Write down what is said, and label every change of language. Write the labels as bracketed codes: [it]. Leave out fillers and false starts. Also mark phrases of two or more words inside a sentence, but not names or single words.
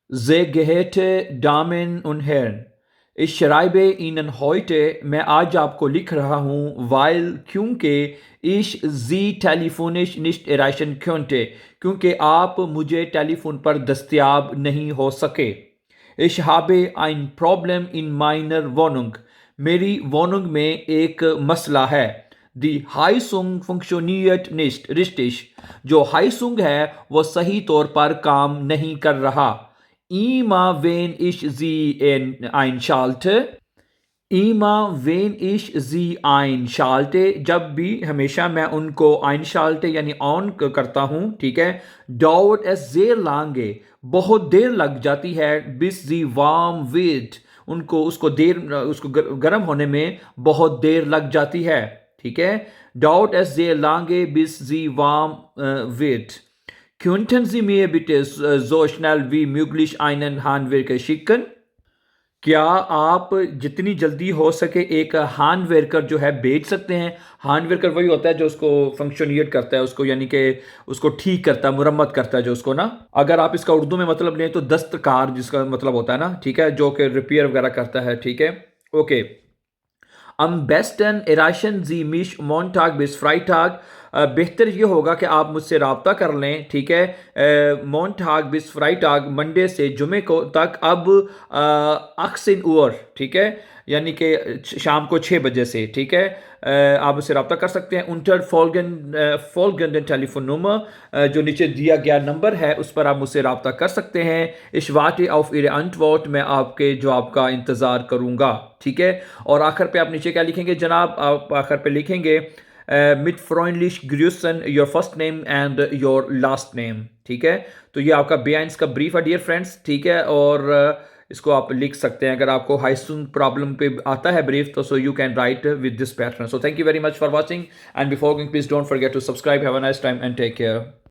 [de] Sehr geehrte Damen und Herren, ich schreibe Ihnen heute, [ur] میں آج آپ کو لکھ رہا ہوں کیونکہ [de] ich Sie telefonisch nicht erreichen konnte, [ur] کیونکہ آپ مجھے ٹیلی فون پر دستیاب نہیں ہو سکے. [de] Ich habe ein Problem in meiner Wohnung. [ur] میری Wohnung میں ایک مسئلہ ہے. [de] Die Heizung funktioniert nicht richtig. [ur] جو Heizung ہے وہ صحیح طور پر کام نہیں کر رہا. [de] Immer wenn ich sie einschalte, immer wenn ich sie einschalte, [ur] جب بھی ہمیشہ میں ان کو einschalte یعنی آن کرتا ہوں, ٹھیک ہے, [de] dauert es sehr lange, [ur] بہت دیر لگ جاتی ہے, [de] bis sie warm wird, [ur] اس کو گرم ہونے میں بہت دیر لگ جاتی ہے, ٹھیک ہے, [de] dauert es sehr lange, bis sie warm wird. Könnten Sie mir bitte so schnell wie möglich einen Handwerker schicken? [ur] کیا آپ جتنی جلدی ہو سکے ایک ہینڈ ورکر جو ہے بھیج سکتے ہیں. ہینڈ ورکر وہی ہوتا ہے جو اس کو فنکشنیٹ کرتا ہے, اس کو یعنی کہ اس کو ٹھیک کرتا ہے, مرمت کرتا ہے جو اس کو نا. اگر آپ اس کا اردو میں مطلب لیں تو دستکار جس کا مطلب ہوتا ہے نا, ٹھیک ہے, جو کہ ریپیئر وغیرہ کرتا ہے, ٹھیک ہے, اوکے. [de] Am besten erreichen Sie mich Montag bis Freitag. [ur] بہتر یہ ہوگا کہ آپ مجھ سے رابطہ کر لیں, ٹھیک ہے, [de] Montag bis Freitag, [ur] منڈے سے جمعے کو تک, اب 18 Uhr, ٹھیک ہے, یعنی کہ شام کو 6 بجے سے, ٹھیک ہے, آپ مجھ سے رابطہ کر سکتے ہیں. [de] unter folgenden Telefonnummer, [ur] جو نیچے دیا گیا نمبر ہے اس پر آپ مجھ سے رابطہ کر سکتے ہیں. [de] ich warte auf Ihre Antwort, [ur] میں آپ کے جواب کا انتظار کروں گا, ٹھیک ہے. اور آخر پہ آپ نیچے کیا لکھیں گے جناب, آپ آخر پہ لکھیں گے [de] mit freundlich grüßen, [en] your first name and your last name, [ur] ٹھیک ہے. تو یہ آپ کا بیانس کا بریف ہے [en] dear friends, [ur] ٹھیک ہے, اور اس کو آپ لکھ سکتے ہیں. اگر آپ کو [en] housing problem [ur] پہ آتا ہے بریف تو [en] you can write with this pattern. So thank you very much for watching, and before going please don't forget to subscribe. Have a nice time and take care.